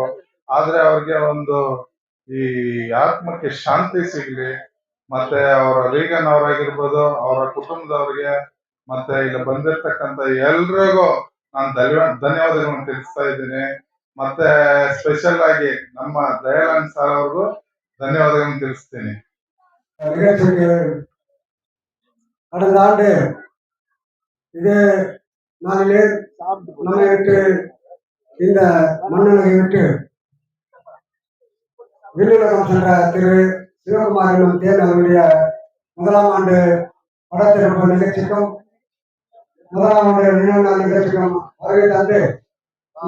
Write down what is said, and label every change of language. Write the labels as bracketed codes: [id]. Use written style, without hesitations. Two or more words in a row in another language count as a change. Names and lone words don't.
[kn] ಆದ್ರೆ ಅವ್ರಿಗೆ ಒಂದು ಈ ಆತ್ಮಕ್ಕೆ ಶಾಂತಿ ಸಿಗ್ಲಿ. ಮತ್ತೆ ಅವರ ರೀಗನ್ ಅವರಾಗಿರ್ಬೋದು, ಅವರ ಕುಟುಂಬದವ್ರಿಗೆ, ಮತ್ತೆ ಇಲ್ಲಿ ಬಂದಿರ್ತಕ್ಕಂಥ ಎಲ್ರಿಗೂ ನಾನು ಧನ್ಯವಾದಗಳನ್ನು ತಿಳಿಸ್ತಾ ಇದ್ದೀನಿ. ಮತ್ತೆ ಸ್ಪೆಷಲ್ ಆಗಿ ನಮ್ಮ ದಯಾನಂದ್ ಸರ್ ಅವ್ರಿಗೂ ಧನ್ಯವಾದಗಳನ್ನು ತಿಳಿಸ್ತೀನಿ. [ta] கடந்த ஆண்டு இதே நாளிலே நம்மை விட்டு இந்த மண்ணுலகை விட்டு விண்ணுலகம் சென்ற திரு சிவகுமார் என்னும் தேன் அவருடைய 1ஆம் ஆண்டு படத்திருப்பு நிகழ்ச்சிக்கும் 1ஆம் ஆண்டு நினைவு நாள் நிகழ்ச்சிக்கும் வருகை தந்து இந்த